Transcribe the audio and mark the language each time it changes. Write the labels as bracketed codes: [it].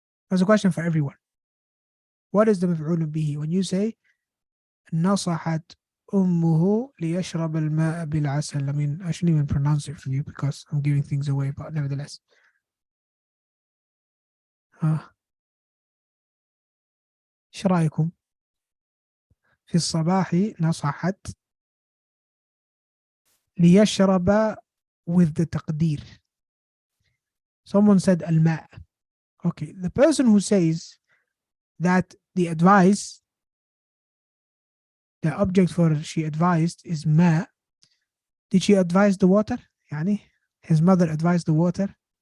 [en] That's a question for everyone. What is the مفعول به? When you say [ar] نصحت أمه ليشرب الماء بالعسل. [en] I mean, I shouldn't even pronounce it for you because I'm giving things away, but nevertheless. [ar] إيش رأيكم؟ في الصباح نصحت ليشرب [en] with the [ar] تقدير. [en] Someone said الماء. Okay, the person who says that the advice, the object for she advised is ماء, did she advise the water? يعني his mother advised the water?